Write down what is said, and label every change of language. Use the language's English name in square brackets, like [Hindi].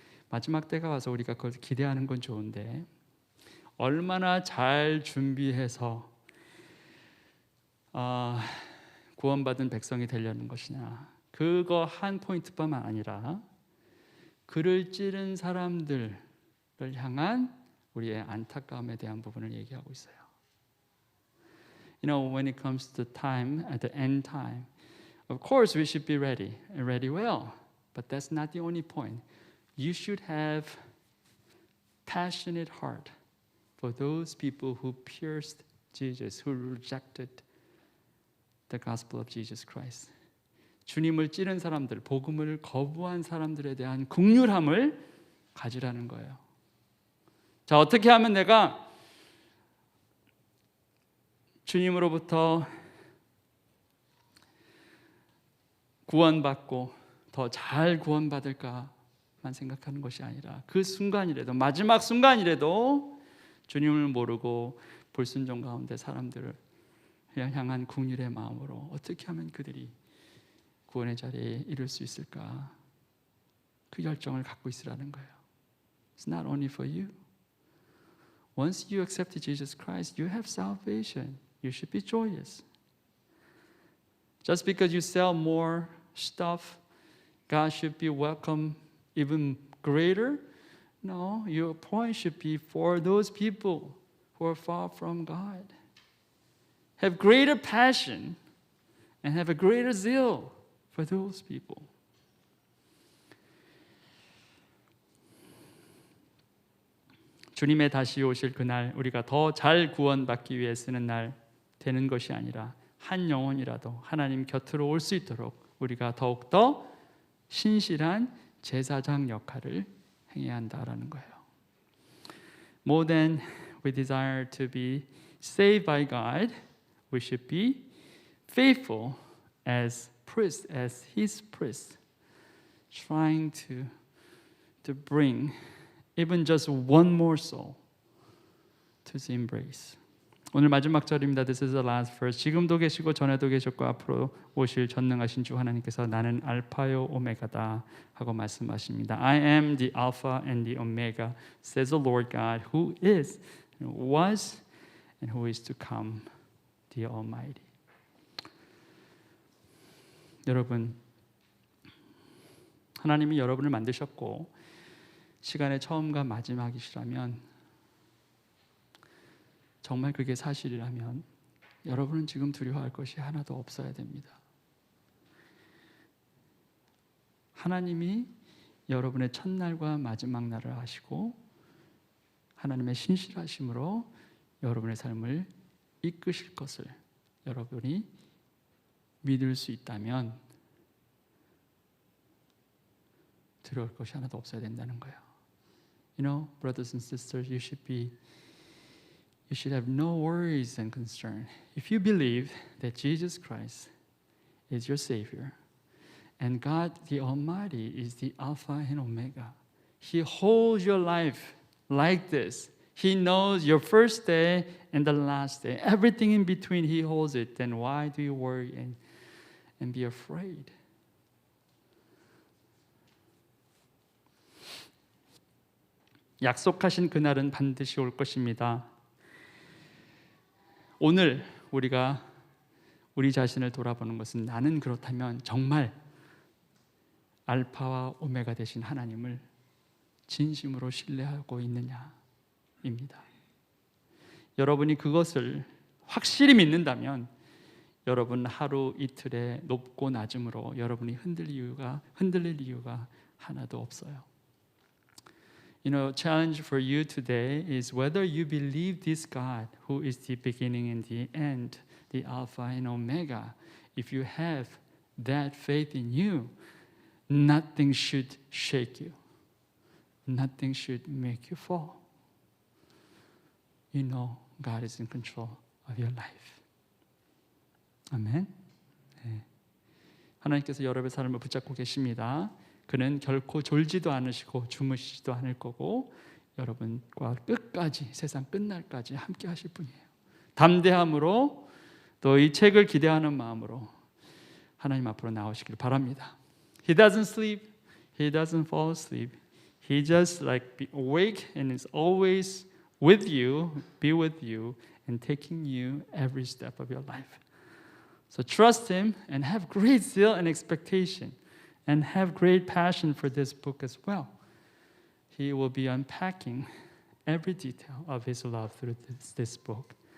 [Korean] 마지막 때가 와서 우리가 그걸 기대하는 건 좋은데 얼마나 잘 준비해서 구원받은 백성이 되려는 것이냐. 그거 한 포인트뿐만 아니라 그를 찌른 사람들을 향한 우리의 안타까움에 대한 부분을 얘기하고 있어요. [English] You know, when it comes to time, at the end time, of course we should be ready and ready well. But that's not the only point. You should have passionate heart for those people who pierced Jesus, who rejected the gospel of Jesus Christ. [Korean] 주님을 찌른 사람들, 복음을 거부한 사람들에 대한 긍휼함을 가지라는 거예요. 자, 어떻게 하면 내가 주님으로부터 구원받고 더 잘 구원받을까만 생각하는 것이 아니라 그 순간이라도, 마지막 순간이라도 주님을 모르고 불순종 가운데 사람들을 향한 긍휼의 마음으로 어떻게 하면 그들이 구원의 자리에 이를 수 있을까, 그 열정을 갖고 있으라는 거예요. [English] It's not only for you. Once you accept Jesus Christ, you have salvation. You should be joyous. Just because you sell more stuff, God should be welcome even greater? No, your point should be for those people who are far from God. Have greater passion and have a greater zeal for those people. [Korean] 주님의 다시 오실 그날, 우리가 더 잘 구원받기 위해 쓰는 날 되는 것이 아니라 한 영혼이라도 하나님 곁으로 올 수 있도록 우리가 더욱더 신실한 제사장 역할을 행해야 한다라는 거예요. [English] More than we desire to be saved by God, we should be faithful as priests, as His priests, trying to bring even just one more soul to His embrace. [Korean] 오늘 마지막 절입니다. [English] This is the last verse. [Korean] 지금도 계시고 전에도 계셨고 앞으로 오실 전능하신 주 하나님께서 나는 알파요 오메가다 하고 말씀하십니다. [English] I am the Alpha and the Omega, says the Lord God, who is, was, and who is to come, the Almighty. [Korean] 여러분, 하나님이 여러분을 만드셨고 시간의 처음과 마지막이시라면, 정말 그게 사실이라면 여러분은 지금 두려워할 것이 하나도 없어야 됩니다. 하나님이 여러분의 첫날과 마지막 날을 아시고 하나님의 신실하심으로 여러분의 삶을 이끄실 것을 여러분이 믿을 수 있다면 두려울 것이 하나도 없어야 된다는 거예요. [English] You know, brothers and sisters, you should have no worries and concern. If you believe that Jesus Christ is your Savior and God the Almighty is the Alpha and Omega, He holds your life like this. He knows your first day and the last day. Everything in between, He holds it. Then why do you worry and be afraid? [Korean] 약속하신 그날은 반드시 올 것입니다. 오늘 우리가 우리 자신을 돌아보는 것은 나는 그렇다면 정말 알파와 오메가 되신 하나님을 진심으로 신뢰하고 있느냐입니다. 여러분이 그것을 확실히 믿는다면 여러분 하루 이틀의 높고 낮음으로 여러분이 흔들릴 이유가 하나도 없어요. [English] You know, challenge for you today is whether you believe this God who is the beginning and the end, the Alpha and Omega. If you have that faith in you, nothing should shake you. Nothing should make you fall. You know God is in control of your life. [Korean] 아멘. 네. 하나님께서 여러분의 삶을 붙잡고 계십니다. 그는 결코 졸지도 않으시고 주무시지도 않을 거고 여러분과 끝까지, 세상 끝날까지 함께 하실 분이에요. 담대함으로 또 이 책을 기대하는 마음으로 하나님 앞으로 나오시길 바랍니다. [English] He doesn't sleep. He doesn't fall asleep. He just like be awake and is always with you, be with you and taking you every step of your life. So trust Him and have great zeal and expectation. And have great passion for this book as well. He will be unpacking every detail of His love through this book.